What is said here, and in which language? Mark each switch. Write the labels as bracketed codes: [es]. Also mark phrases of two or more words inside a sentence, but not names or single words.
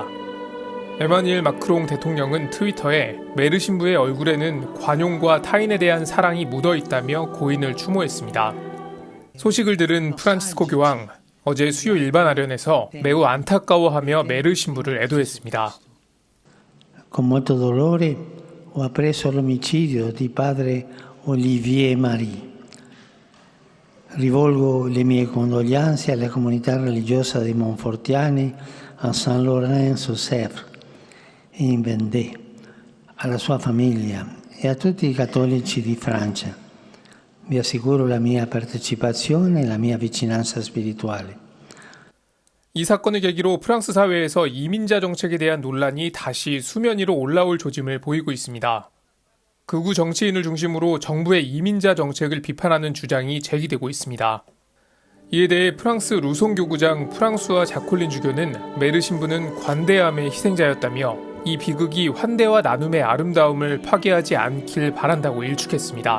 [ko] 에마뉘엘 마크롱 대통령은 트위터에 메르 신부의 얼굴에는 관용과 타인에 대한 사랑이 묻어있다며 고인을 추모했습니다. 소식을 들은 프란치스코 교황, 어제 수요 일반 아련에서 매우 안타까워하며 메르 신부를 애도했습니다. [it] Con molto dolore ho appreso l'omicidio di padre Olivier Marie. Rivolgo le mie condoglianze alla comunità religiosa dei Monfortiani a Saint Laurent-sur-Sèvre in Vendée, alla sua famiglia e a tutti i cattolici di Francia. Vi assicuro la mia partecipazione e la mia vicinanza spirituale. [ko] 이 사건을 계기로 프랑스 사회에서 이민자 정책에 대한 논란이 다시 수면 위로 올라올 조짐을 보이고 있습니다. 극우 정치인을 중심으로 정부의 이민자 정책을 비판하는 주장이 제기되고 있습니다. 이에 대해 프랑스 루송 교구장 프랑수아 자콜린 주교는 메르 신부는 관대함의 희생자였다며 이 비극이 환대와 나눔의 아름다움을 파괴하지 않길 바란다고 일축했습니다.